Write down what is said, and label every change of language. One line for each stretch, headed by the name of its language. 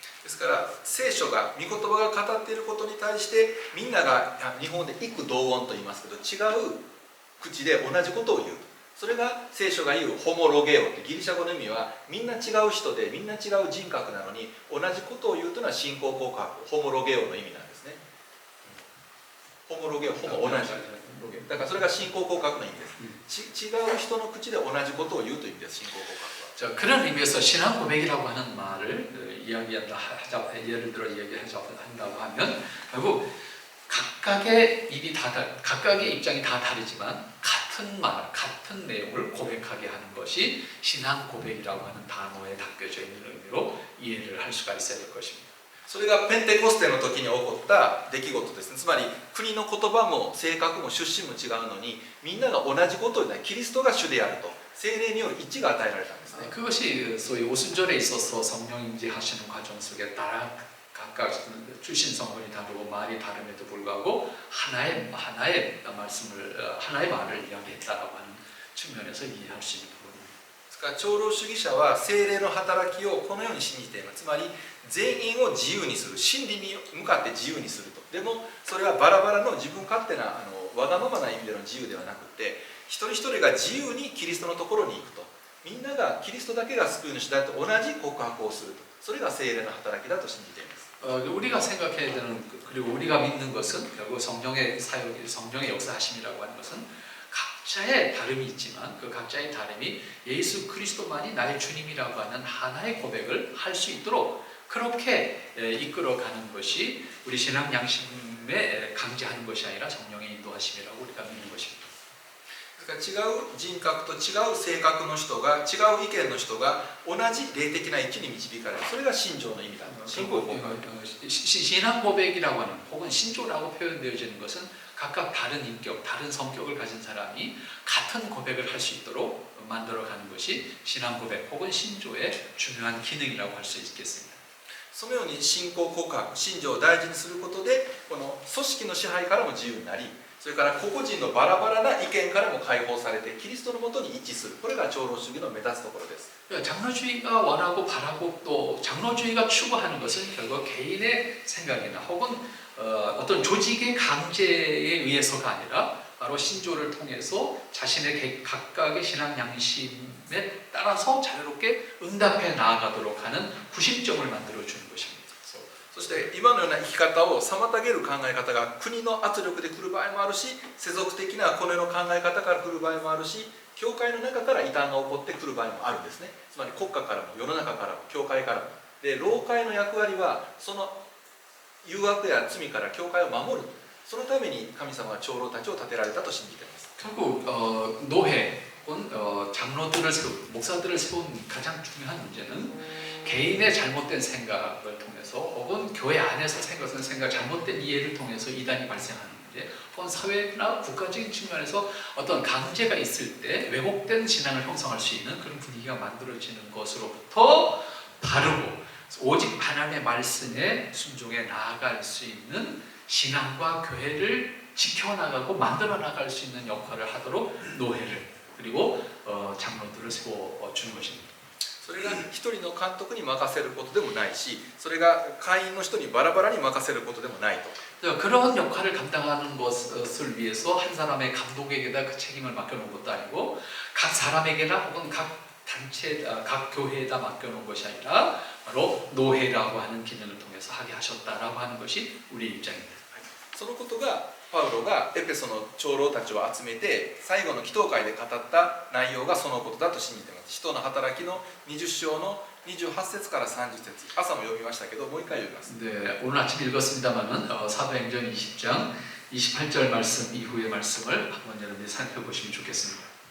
Japanese: ですから聖書が御言葉が語っていることに対してみんなが日本で異口同音と言いますけど違う口で同じことを言う、それが聖書が言うホモロゲオってギリシャ語の意味はみんな違う人でみんな違う人格なのに同じことを言うというのは信仰告白、ホモロゲオの意味なんですね。ホモロゲオ、ホモ同じだからそれが信仰告白の意味です。違う人の口で同じことを言うという意味です。信仰告白は
Korean: 자, 그런 의미에서 신앙 고백이라고 하는 말을 예를 들어 이야기한다고 하면 결국 각각의 입장이 다 다르지만 같은 말, 같은 내용을 고백하게 하는 것이 신앙 고백이라고 하는 단어에 담겨져 있는 의미로 이해를 할 수가 있어야 될 것입니다.
Japanese: それがペンテコステの時に起こった出来事ですね。つまり国の言葉も性格も出身も違うのにみんなが同じことをキリストが主であると聖霊による一致が与えられたんですね。
Korean: 그것이 소위 오순절에 있어서 성령 임재하시는 과정 속에 따라 각각 출신 성분이 다르고 말이 다름에도 불구하고 하나의 말을 이야기했다라고 하는 측면에서 이해할 수 있는 부분입니다.
Japanese: ですから長老主義者は聖霊の働きをこのように信じています。つまり全員を自由にする、真理に向かって自由にすると。でもそれはバラバラの自分勝手なわがままな意味での自由ではなくて一人一人が自由にキリストのところに行くと、みんながキリストだけが救い主だと同じ告白をすると、それが聖霊の働きだと信じています。
Korean: 우리가 생각해야 되는 그리고 우리가 믿는 것은 결국 성령의 사역, 성령의 역사하심이라고 하는 것은 각자의 다름이 있지만 그 각자의 다름이 예수 그리스도만이 나의 주님이라고 하는 하나의 고백을 할 수 있도록 그렇게 이끌어가는 것이 우리 신앙 양심에 강제하는 것이 아니라 성령의 인도하심이라고 우리가 믿는 것입니다.
Japanese: だ違う人格と違う性格の人が違う意見の人が同じ霊的な位置に導かれる。それが信条の意味だ。信仰告白。
Korean: 신앙 고백이라고 하는 혹은 신조라고 표현되어지는 것은 각각 다른 인격, 다른 성격을 가진 사람이 같은 고백을 할 수 있도록 만들어가는 것이 신앙 고백 혹은 신조의 중요한 기능이라고 할 수 있겠습니다.
Japanese: そのように信仰告白、信条を大事にすることで、この組織の支配からも自由になり、それから個々人のバラバラな意見からも解放されて、キリストのもとに一致する。これが長老主義の目指すところです。
Korean: 장로주의가 원하고 바라고 또 장로주의가 추구하는 것은 결국 개인의 생각이나 혹은 어떤 조직의 강제에 의해서가 아니라 바로 신조를 통해서 자신의 각각의 신앙 양심에 따라서 자유롭게 응답해 나아가도록 하는 구심점을 만들어 주는 것입니다.
Japanese: そして今のような生き方を妨げる考え方が国の圧力で来る場合もあるし、世俗的なコネの考え方から来る場合もあるし、教会の中から異端が起こってくる場合もあるんですね。つまり国家からも世の中からも教会からも。で、老会の役割はその誘惑や罪から教会を守る。そのために神様は長老たちを立てられたと信じています。
Korean: 결국 노회 혹은 장로들을 목사들을 세운 가장 중요한 문제는 개인의 잘못된 생각을 통해서 혹은 교회 안에서 생각 잘못된 이해를 통해서 이단이 발생하는 문제 혹은 사회나 국가적인 측면에서 어떤 강제가 있을 때 왜곡된 신앙을 형성할 수 있는 그런 분위기가 만들어지는 것으로부터 바르고 오직 하나님의 말씀에 순종해 나아갈 수 있는 신앙과 교회를 지켜나가고 만들어 나갈 수 있는 역할을 하도록 노회를 그리고 장로들을 세워주는 것입니다.
Japanese: それが一人の監督に任せることでもないし、それが会員の人にバラバラに任せることでもないと。
Korean: 그런 역할을 감당하는 것을 위해서 한 사람의 감독에게다 그 책임을 맡겨놓은 것도 아니고 각 사람에게나 혹은 각 단체, 각 교회에다 맡겨놓은 것이 아니라 바로 노회라고 하는 기능을 통해서 하게 하셨다라고 하는 것이 우리의 입장입니다.
Japanese: そのことがパウロがエペソの長老たちを集めて最後の祈祷会で語った内容がそのことだと信じています。使徒の働きの20章の28節から30節、朝も読みましたけどもう一回読みます。
Korean: 네, 오늘 아침 읽었습니다만은 사도행전 20장 28절 말씀 이후의 말씀을 한번 여러분이 살펴보시면 좋겠습니다.